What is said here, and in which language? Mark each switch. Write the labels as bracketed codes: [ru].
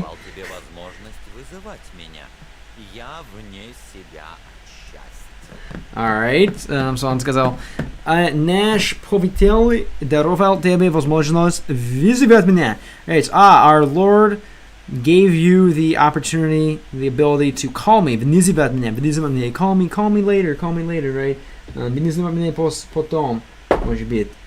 [ru] Давал тебе возможность вызывать меня. Я вне себя от счастья. [en] Alright, so [ru] он сказал, наш повелитель даровал тебе возможность вызывать меня. [en] Right, our Lord gave you the opportunity, the ability to call me. [ru] Вызывать меня, [en] call me later, right? [ru] Вызывать меня потом, может быть.